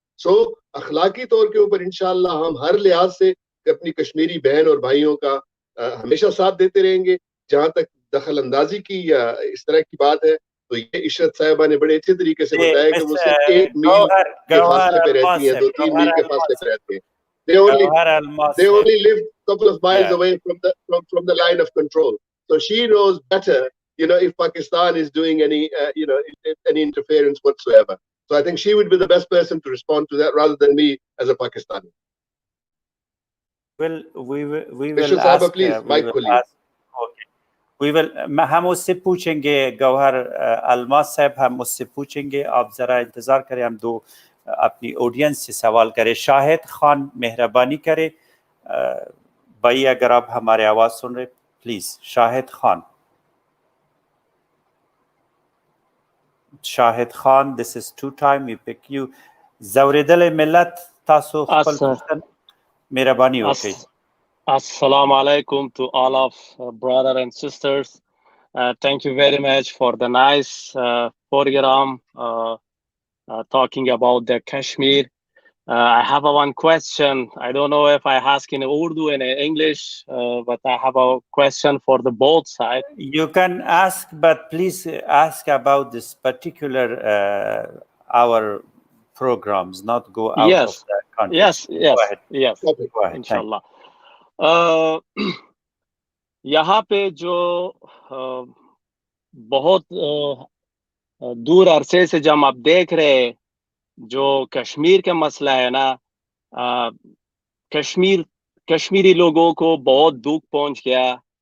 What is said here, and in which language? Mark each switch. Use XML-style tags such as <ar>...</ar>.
<ur>سو اخلاقی طور کے اوپر انشاءاللہ ہم ہر لحاظ سے اپنی کشمیری بہن اور بھائیوں کا ہمیشہ ساتھ دیتے رہیں گے. جہاں تک دخل اندازی کی یا اس طرح کی بات ہے تو یہ عشرت صاحبہ نے بڑے اچھے طریقے سے بتایا کہ وہ صرف 1 میل کے فاصلے پہ رہتی ہیں, 2-3 میل کے فاصلے پہ رہتے ہیں.</ur> <en>They only live a couple of miles away from the line of control. So she knows better, if Pakistan is doing any interference whatsoever. So I think she would be the best person to respond to that rather than me as a Pakistani. We will Mr. ask.</en> <ur>Sahaba, please, mic khuliye.</ur> <en>Okay. We will.</en> <ur>ہم اس سے پوچھیں گے, گوہر الماس صاحب ہم اس سے پوچھیں گے, آپ ذرا انتظار کریں, ہم دو اپنی آڈینس سے سوال کریں. شاہد خان مہربانی کرے بھائی, اگر آپ ہمارے آواز سن رہے please.</ur> <en>Shahid Khan, Shahid Khan, this is 2 time we pick you.</en> <ps>زوریدل ملت تاسو خپل پوښتنه مهرباني وکړئ.</ps> <en>Assalamu alaikum to all of brothers and sisters. Thank you very much for the nice program talking about the Kashmir. I have one question.</en> <ur>I don't know if I ask in Urdu</ur> <en>and English, but I have a question for the both sides. You can ask, but please ask about this particular our programs, not go out of the country. Yes. Go ahead. Inshallah.</en> <ur>یہاں پہ جو بہت دور عرصے سے جب آپ دیکھ رہے جو کشمیر کا مسئلہ ہے نا, کشمیری لوگوں کو بہت دکھ پہنچ گیا.</ur>